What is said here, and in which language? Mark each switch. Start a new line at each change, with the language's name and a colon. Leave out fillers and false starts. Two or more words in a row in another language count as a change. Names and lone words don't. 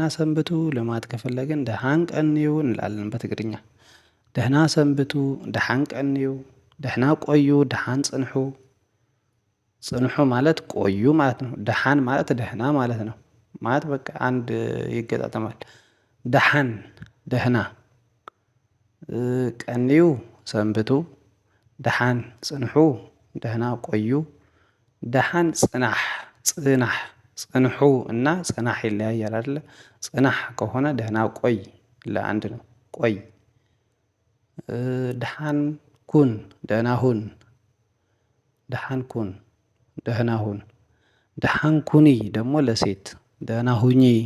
Amharic: ሰንብቱ ለማለት ከፈለግን
Tigrinya: ደሃን ቀኒው
Amharic: እንላለን በትግርኛ። ደህና ሰንብቱ፣
Tigrinya: ደሃን ቀኒው፣
Amharic: ደህና ቆዩ፣
Tigrinya: ደሃን ጽንሑ።
Amharic: ጽንሑ ማለት ቆዩ ማለት ነው። ደሃን ማለት ደህና ማለት ነው። ማለት በቃ አንድ ይገጣጠማል። ደሃን ደህና፣ ቀኒው ሰንብቱ፣
Tigrinya: ደሃን ጽንሑ
Amharic: ደህና ቆዩ፣
Tigrinya: ደሃን ጽናሕ ጽናሕ።
Amharic: ጽንሑ እና ጽናሕ ይለያያል አይደለ? ጽናሕ ከሆነ ደህና ቆይ ለአንድ ነው፣ ቆይ።
Tigrinya: ደሃን ኩን
Amharic: ደህና ሁን፣
Tigrinya: ደሃን ኩን
Amharic: ደህና ሁን።
Tigrinya: ደሃን ኩኒ
Amharic: ደግሞ ለሴት ደህና ሁኚ።